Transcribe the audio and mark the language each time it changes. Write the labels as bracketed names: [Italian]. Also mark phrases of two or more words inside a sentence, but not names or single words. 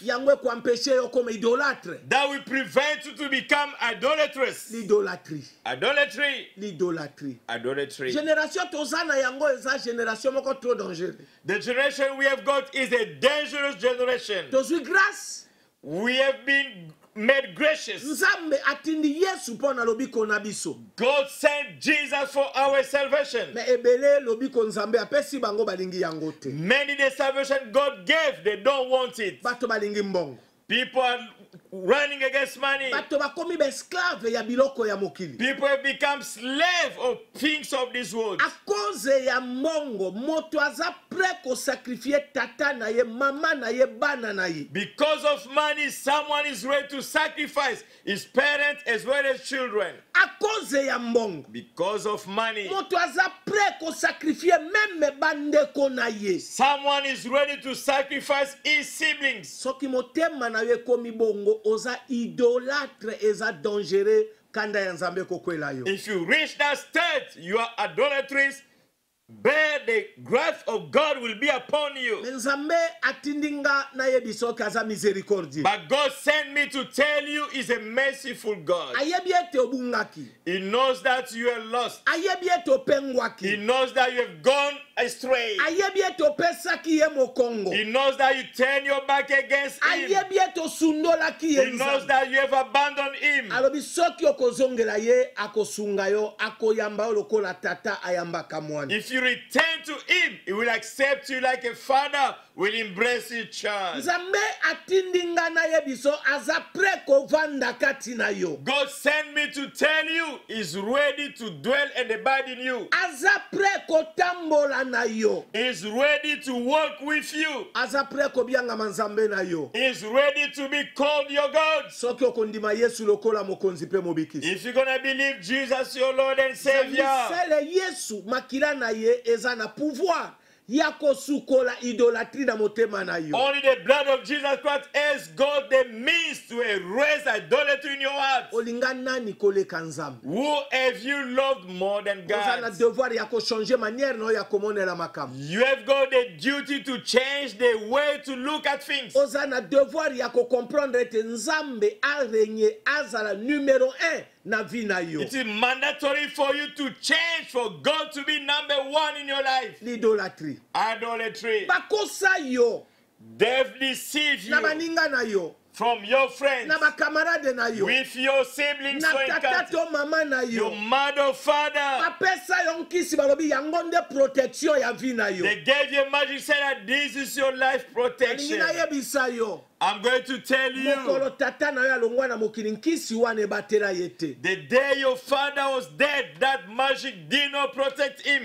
[Lingala] yango ekuampeshe yo koma idolâtre. [English] That will prevent you to become idolatrous. [Lingala] l'idolâtrie, [English] Idolatry. [Lingala] l'idolâtrie. [English] Idolatry. [Lingala] génération toza na yango eza génération moko [French] trop dangereux. [English] The generation we have got is a dangerous generation. [Lingala] tozwi grâce, [English] We have been made gracious. [Lingala] nzambe atindi yesu mpo na lobiko na biso. [English] God sent Jesus for our salvation. [Lingala] me ebele lobiko nzambe apesi bango balingi yango te. [English] Many the salvation God gave, they don't want it. [Lingala] bato balingi mbongo, [English] People are running against money. [Lingala] bato bakomi baesclave ya biloko ya mokili. [English] People have become slave of things of this world. [French] a cause [Lingala] ya mbongo moto aza prêt kosakrifie tata na ye, mama na ye, bana na ye. [English] Because of money, someone is ready to sacrifice his parents as well as children. [French] a cause [Lingala] ya mbongo [English] Because of money, [Lingala] moto aza prêt kosakrifie meme bandeko na ye. [English] someone is ready to sacrifice his siblings. [Lingala] soki motema na yo ekomi bongo oza idolâtre, eza dangereux kanda ya nzambe kokwela yo. [English] If you reach that state, you are idolatries, bear the wrath of God will be upon you. [Lingala] me nzambe atindinga nayebi soki aza miséricordie. [English] But God sent me to tell you he's a merciful God. [Lingala] ayebi ete obungaki, [English] He knows that you are lost. [Lingala] ayebi ete [English] He [Lingala] opengwaki, [English] knows that you have gone astray. [Lingala] ayebi ete opesaki ye mokongo, [English] He knows that you turn your back against him. [Lingala] ayebi ete osundolaki ye [English] He knows [Lingala] nzambe. [English] that you have abandoned him. [Lingala] alobi soki okozongela ye akosunga yo, akoyamba yo lokola tata ayambaka mwana. [English] If you return to him, he will accept you like a father will embrace his child. [Lingala] nzambe atindinga nayebi so aza prêt kovanda kati na yo. [English] God sent me to tell you he's ready to dwell and abide in you. [Lingala] aza prêt kotambola na yo. [English] He's ready to walk with you. [Lingala] aza prêt kobiangama nzambe na yo. [English] He's ready to be called your God. [Lingala] soki okondima yesu lokola mokonzi mpe mobikisi. [English] If you're going to believe Jesus your Lord and Savior, [Lingala] sele yesu makila na ye eza na pouvoir ya kosukola idolatrie na motema na yo. [English] only the blood of Jesus Christ has got the means to erase idolatry in your heart. [Lingala] olinga nani koleka nzambe? [English] Who have you loved more than [Lingala] oza na [English] God? [Lingala] devoir ya kochange manière na yo ya komonela makambo. [English] You have got the duty to change the way to look at things. [Lingala] oza na devoir ya kocomprendre ete nzambe arenye azala numero 1 na vie na yo. [English] It is mandatory for you to change for God to be number one in your life. [Lingala] l'idolâtrie, [English] Idolatry. [Lingala] bakosa yo [English] They've deceived [Lingala] na [English] you [Lingala] baninga na yo, [English] from your friends, [Lingala] na bakamarade na yo, [English] with your siblings, [Lingala] na [English] so in [Lingala] tata [English] country, [Lingala] to mama na [English] your [Lingala] yo. [English] mother, father. [Lingala] bapesa yo nkisi balobi yango nde protection ya vie na yo. [English] They gave you magic, said that this is your life [Lingala] nalingi [English] protection. [Lingala] nayebisa yo, [English] I'm going to tell you, [Lingala] mokolo tata na yo alongwa na mokili nkisi wana ebatela ye te. [English] the day your father was dead, that magic did not protect him.